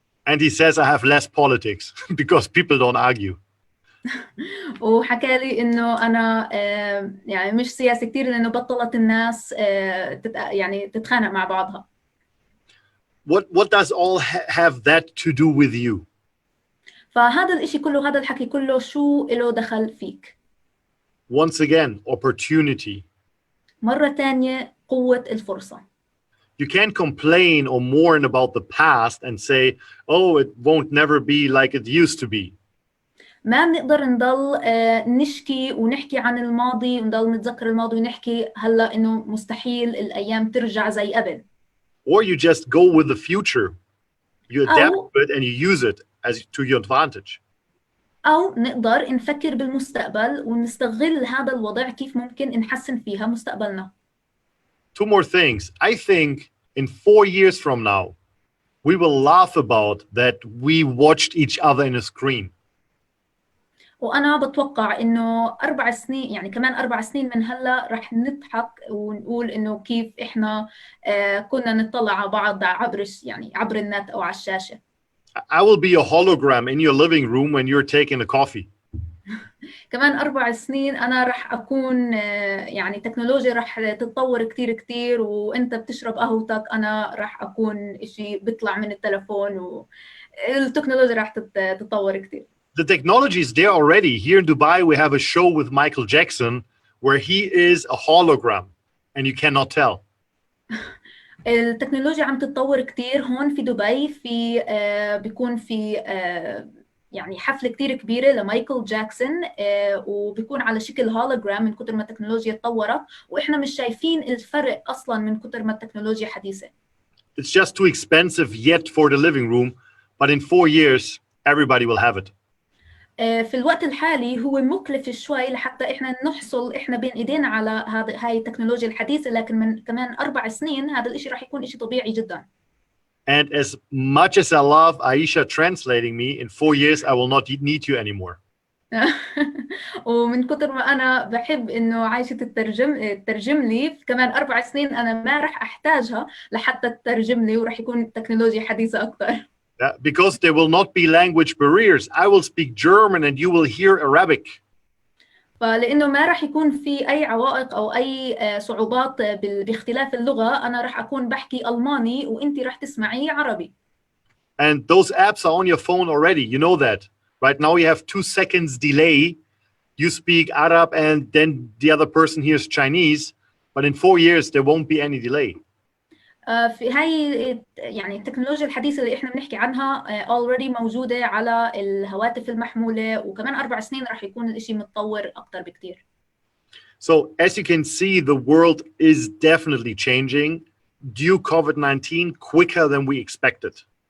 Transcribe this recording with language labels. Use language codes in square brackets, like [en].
[en] And he says I have less politics because people don't argue. [ar] وحكى لي إنه أنا يعني مش سياسي كتير لأنه بطلت الناس يعني تتخانق مع بعضها. [en] What does all have that to do with you? [ar] فهذا الإشي كله هذا الحكي كله شو له دخل فيك؟ [en] Once again, opportunity. [ar] مرة تانية قوة الفرصة. [en] You can't complain or mourn about the past and say, oh, it won't never be like it used to be. [ar] ما بنقدر نضل نشكي ونحكي عن الماضي ونضل نتذكر الماضي ونحكي هلا إنه مستحيل الأيام ترجع زي قبل. [en] Or you just go with the future. You adapt to it and you use it as to your advantage. [ar] أو نقدر نفكر بالمستقبل ونستغل هذا الوضع كيف ممكن نحسن فيها مستقبلنا. [en] Two more things. I think in 4 years from now, we will laugh about that we watched each other in a screen. [ar] وأنا بتوقع إنه 4 سنين يعني كمان 4 سنين من هلا رح نضحك ونقول إنه كيف إحنا كنا نطلع على بعض عبر النت أو على الشاشة. [en] I will be a hologram in your living room when you're taking a coffee. [ar] كمان 4 سنين أنا رح أكون يعني تكنولوجيا رح تتطور كتير وأنت بتشرب قهوتك أنا رح أكون إشي بيطلع من التلفون والتكنولوجيا رح تتطور كتير. [en] The technology is there already. Here in Dubai, we have a show with Michael Jackson where he is a hologram and you cannot tell. [ar] التكنولوجيا عم تتطور كتير هون في دبي في بيكون في يعني حفلة كتير كبيرة لمايكل جاكسون وبيكون على شكل هولوجرام من كتر ما التكنولوجيا تطورت وإحنا مش شايفين الفرق أصلاً من كتر ما التكنولوجيا حديثة. [en] It's just too expensive yet for the living room, but in 4 years, everybody will have it. [ar] في الوقت الحالي هو مكلف شوي لحتى إحنا نحصل إحنا بين إيدينا على هاي التكنولوجيا الحديثة لكن من كمان 4 سنين هذا الإشي راح يكون إشي طبيعي جداً. [en] And as much as I love Aisha translating me, in 4 years, I will not need you anymore. [ar] ومن كتر ما أنا بحب إنه عايشة تترجم لي كمان 4 سنين أنا ما رح أحتاجها لحتى تترجم لي ورح يكون تكنولوجيا حديثة أكتر. [en] Because there will not be language barriers. I will speak German and you will hear Arabic. [ar] فلأنه ما رح يكون في أي عوائق أو أي صعوبات باختلاف اللغة أنا رح أكون بحكي ألماني وإنتي رح تسمعي عربي. [en] And those apps are on your phone already. You know that. Right now you have 2 seconds delay. You speak Arab and then the other person hears Chinese. But in 4 years there won't be any delay. [ar] في هاي يعني التكنولوجيا الحديثة اللي إحنا بنحكي عنها already موجودة على الهواتف المحمولة وكمان 4 سنين رح يكون الإشي متطور أكتر بكتير. [en] So as you can see, the world is definitely changing due COVID-19 quicker than we expected.